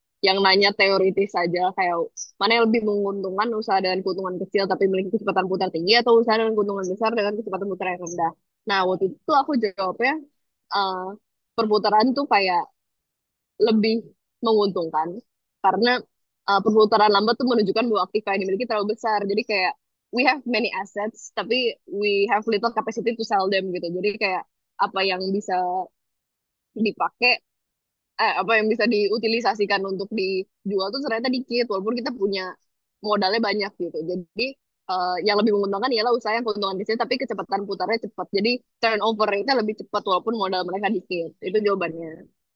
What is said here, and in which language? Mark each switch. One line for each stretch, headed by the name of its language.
Indonesian: Yang nanya teoritis saja, kayak mana yang lebih menguntungkan usaha dengan keuntungan kecil tapi memiliki kecepatan putar tinggi atau usaha dengan keuntungan besar dengan kecepatan putar yang rendah. Nah, waktu itu aku jawabnya eh, perputaran tuh kayak lebih menguntungkan karena perputaran lambat tuh menunjukkan bahwa aktiva yang dimiliki terlalu besar. Jadi kayak
English: we have many assets
Indonesian: tapi
English: we have little capacity to sell them
Indonesian: gitu. Jadi kayak apa yang bisa dipakai, apa yang bisa diutilisasikan untuk dijual tuh ternyata dikit walaupun kita punya modalnya banyak gitu. Jadi yang lebih menguntungkan ialah usaha yang keuntungan kecil tapi kecepatan putarnya cepat. Jadi turnover rate-nya lebih cepat walaupun modal mereka dikit. Itu jawabannya.